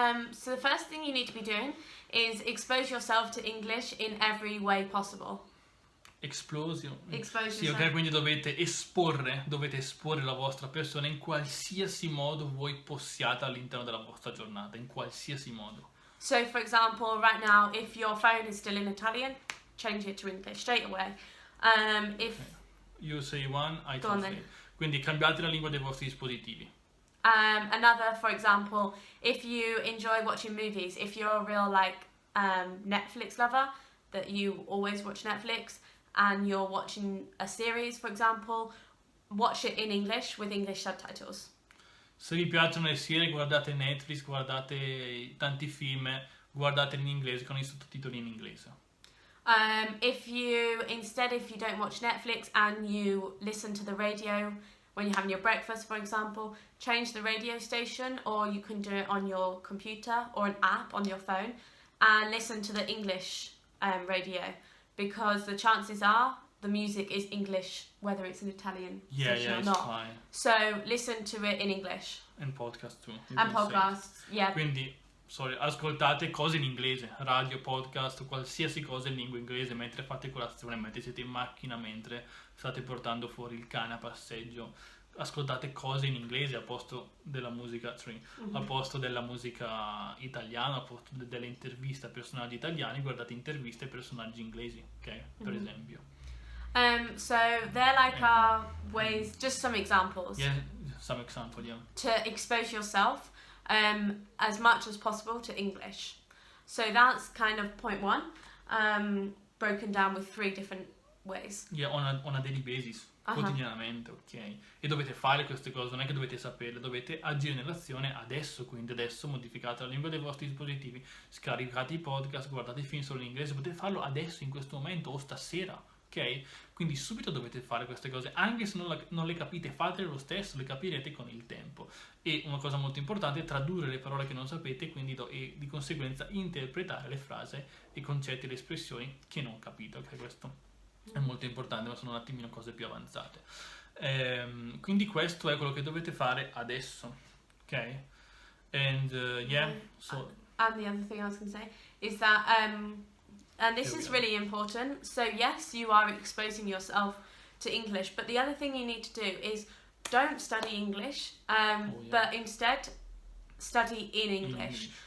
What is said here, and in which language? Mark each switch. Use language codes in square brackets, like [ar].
[en] So the first thing you need to be doing is expose yourself to English in every way possible. Expose yourself. [it] Sì, ok, quindi dovete esporre la vostra persona in qualsiasi modo voi possiate all'interno della vostra giornata, in qualsiasi modo. [en] So for example, right now, if your phone is still in Italian, change it to English straight away. If you say one, I translate. [it] Quindi cambiate la lingua dei vostri dispositivi. [en] Another, for example, if you enjoy watching movies, if you're a real Netflix lover, that you always watch Netflix, and you're watching a series, for example, watch it in English with English subtitles. [it] Se vi piacciono le serie, guardate Netflix, guardate tanti film, guardate in inglese con i sottotitoli in inglese. [en] If you don't watch Netflix and you listen to the radio when you're having your breakfast, for example, change the radio station, or you can do it on your computer or an app on your phone and listen to the English radio, because the chances are the music is English, whether it's in Italian station or not. Fine. So listen to it in English. And podcast too. And podcasts, yeah. [it] Quindi, ascoltate cose in inglese, radio, podcast, qualsiasi cosa in lingua inglese mentre fate colazione, mentre siete in macchina, mentre state portando fuori il cane a passeggio, ascoltate cose in inglese al posto della musica al posto della musica italiana, al posto delle interviste a personaggi italiani, guardate interviste a personaggi inglesi, ok? Per esempio. [en] So they're like our ways, just some examples. Yeah, some example, yeah. To expose yourself as much as possible to English. So that's kind of point one, broken down with 3 different ways. Yeah, on a daily basis, [it] quotidianamente, [en] ok? [it] E dovete fare queste cose, non è che dovete saperle, dovete agire nell'azione adesso, quindi adesso modificate la lingua dei vostri dispositivi, scaricate i podcast, guardate i film solo in inglese, potete farlo adesso, in questo momento o stasera, ok? Quindi subito dovete fare queste cose, anche se non le capite, fatele lo stesso, le capirete con il tempo. E una cosa molto importante è tradurre le parole che non sapete, quindi e di conseguenza interpretare le frasi, i concetti e le espressioni che non capite, ok? Questo è molto importante, ma sono un attimino cose più avanzate. Quindi questo è quello che dovete fare adesso, ok? [en] And so... And the other thing I was going to say is that, and this is really important, so yes, you are exposing yourself to English, but the other thing you need to do is don't study English, but instead study in English.